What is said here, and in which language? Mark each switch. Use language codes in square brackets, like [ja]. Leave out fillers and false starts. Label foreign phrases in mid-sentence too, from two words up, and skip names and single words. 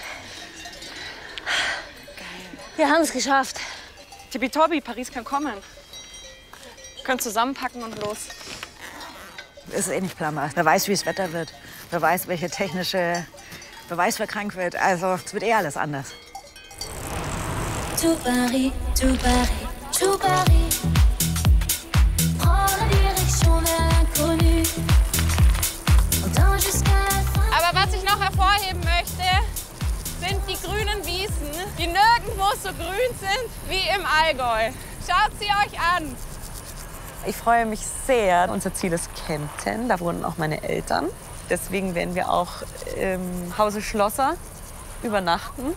[de] Wir haben es geschafft. Tippitoppi, Paris kann kommen. Wir können zusammenpacken und los. Es ist eh nicht planbar. Wer weiß, wie das Wetter wird. Wer weiß, welche technische... Wer weiß, wer krank wird. Also, es wird eh alles anders. [fr] Tout Paris, tout Paris, tout Paris. Prends la direction vers l'inconnu. [de] Und dann [fr] jusqu'à la fin. [de] Aber was ich noch hervorheben möchte, sind die grünen Wiesen, die nirgendwo so grün sind wie im Allgäu. Schaut sie euch an. Ich freue mich sehr. Unser Ziel ist Kempten. Da wohnen auch meine Eltern. Deswegen werden wir auch im Hause Schlosser übernachten.